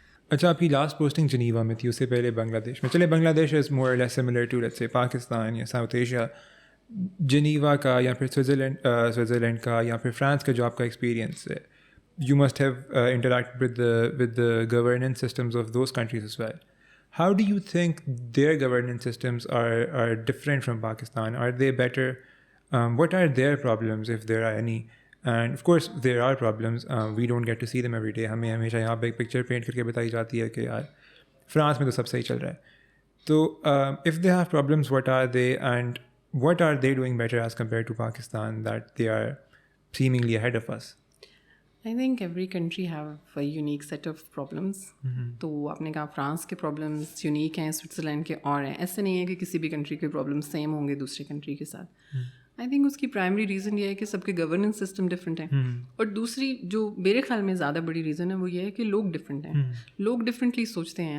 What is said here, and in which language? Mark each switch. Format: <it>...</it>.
<ur>اچھا, آپ کی لاسٹ پوسٹنگ جنیوا میں تھی, اس سے پہلے</ur> <en>Bangladesh میں. چلے Bangladesh is more or less similar to let's say</en> <ur>Pakistan یا ساؤتھ ایشیا. جنیوا کا یا پھر سوئٹزرلینڈ کا یا پھر فرانس کا جو آپ کا ایکسپیرینس ہے,</ur> <en>You must have interact with the governance systems of those countries as well. How do you think their governance systems are different from Pakistan? Are they better? What are their problems, if there are any? And of course there are problems. We don't get to see them every day.</en> <ur>ہمیں ہمیشہ یہاں پہ ایک picture pant کر کے بتائی جاتی ہے کہ یار فرانس میں تو سب صحیح چل رہا ہے.</ur> <en>تو if they have problems, what are they, and what are they doing better as compared to Pakistan that they are seemingly ahead of us? I think every country have a unique set of problems.</en> <ur>تو آپ نے کہا France کے problems unique ہیں, Switzerland کے اور ہیں. ایسے نہیں ہے کہ کسی بھی کنٹری کے پرابلمس سیم ہوں گے دوسری کنٹری کے ساتھ. آئی تھنک اس کی پرائمری ریزن یہ ہے کہ سب کے گورننس سسٹم ڈفرینٹ ہیں, اور دوسری جو میرے خیال میں زیادہ بڑی ریزن ہے وہ یہ ہے کہ لوگ ڈفرینٹ ہیں, لوگ ڈفرینٹلی سوچتے ہیں.</ur>